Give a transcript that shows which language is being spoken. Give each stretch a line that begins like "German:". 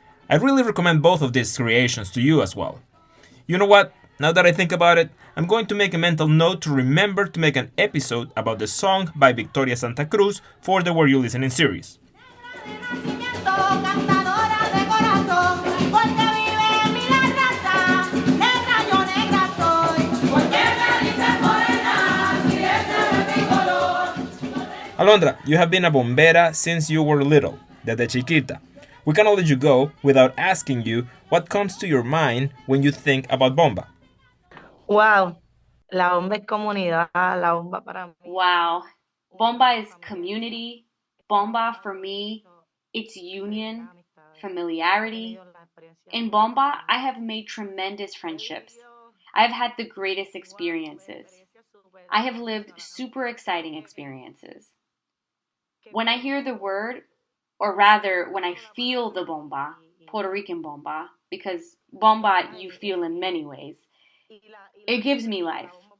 English: I really recommend both of these creations to you as well. You know what? Now that I think about it, I'm going to make a mental note to remember to make an episode about the song by Victoria Santa Cruz for the Where You Listening series.
Spanish: Cantadora de corazón, porque vive en mi la raza. Negra yo negra soy, porque me dicen morena, si ese es mi color.
English: Alondra, you have been a bombera since you were little,
Spanish: desde chiquita.
English: We cannot let you go without asking you what comes to your mind when you think about bomba.
Spanish: wow, la bomba es comunidad, la bomba para mí.
English: Wow. Bomba is community. Bomba for me, it's union, familiarity. In Bomba, I have made tremendous friendships. I've had the greatest experiences. I have lived super exciting experiences. When I hear the word, or rather, when I feel the bomba, Puerto Rican bomba, because bomba you feel in many ways, it gives me life.